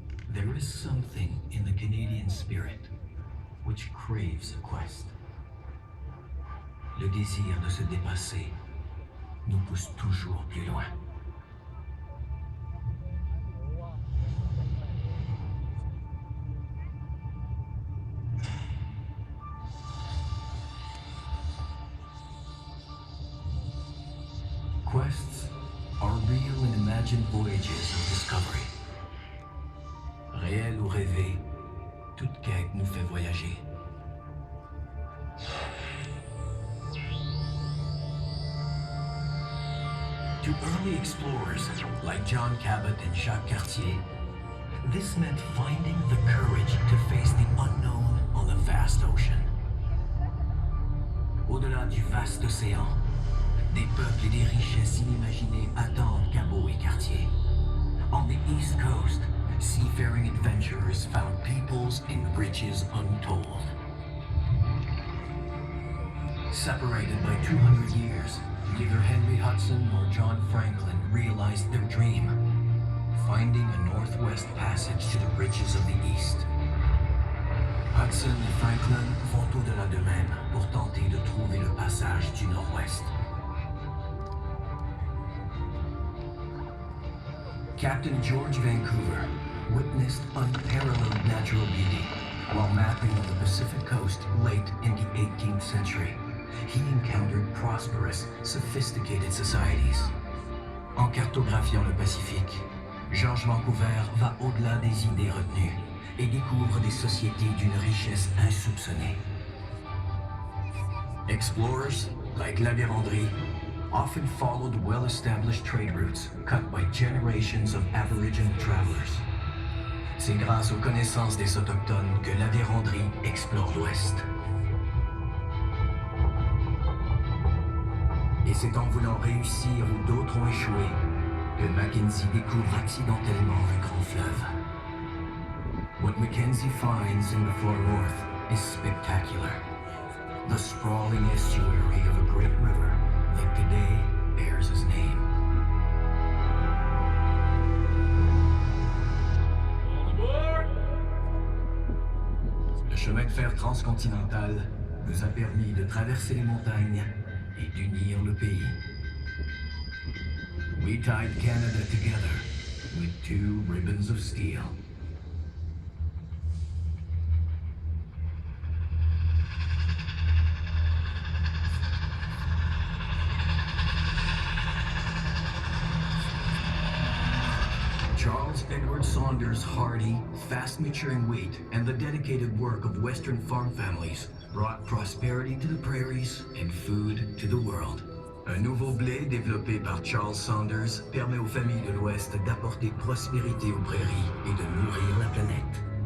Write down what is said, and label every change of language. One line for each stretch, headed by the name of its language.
English: There is something in the Canadian spirit which craves a quest.
French: Le désir de se dépasser nous pousse toujours plus loin.
English: Quests are real and imagined voyages of discovery.
French: Réel ou rêvé, toute quête nous fait voyager.
English: To early explorers like John Cabot and Jacques Cartier, this meant finding the courage to face the unknown on the vast ocean.
French: Au-delà du vaste océan, des peuples et des richesses inimaginées attendent Cabot et Cartier.
English: On the East Coast, seafaring adventurers found peoples and riches untold. Separated by 200 years, neither Henry Hudson nor John Franklin realized their dream, finding a northwest passage to the riches of the East.
French: Hudson et Franklin vont au-delà d'eux-mêmes pour tenter de trouver le passage du nord-ouest.
English: Captain George Vancouver witnessed unparalleled natural beauty while mapping of the Pacific coast late in the 18th century. He encountered prosperous, sophisticated societies.
French: En cartographiant le Pacifique, George Vancouver va au-delà des idées retenues et découvre des sociétés d'une richesse insoupçonnée.
English: Explorers, like La Vérendrye, often followed well-established trade routes cut by generations of Aboriginal travelers.
French: C'est grâce aux connaissances des Autochtones que La Vérendrye explore l'Ouest. Et c'est en voulant réussir où d'autres ont échoué que Mackenzie découvre accidentellement un grand fleuve.
English: What Mackenzie finds in the far north is spectacular. The sprawling estuary of a great river that today bears his name.
French: Le chemin de fer transcontinental nous a permis de traverser les montagnes et d'unir le pays.
English: We tied Canada together with two ribbons of steel. Charles Edward Saunders' hardy, fast-maturing wheat and the dedicated work of Western farm families brought prosperity to the prairies and food to the world.
French: Un nouveau blé développé par Charles Saunders permet aux familles de l'Ouest d'apporter prospérité aux prairies et de nourrir la planète.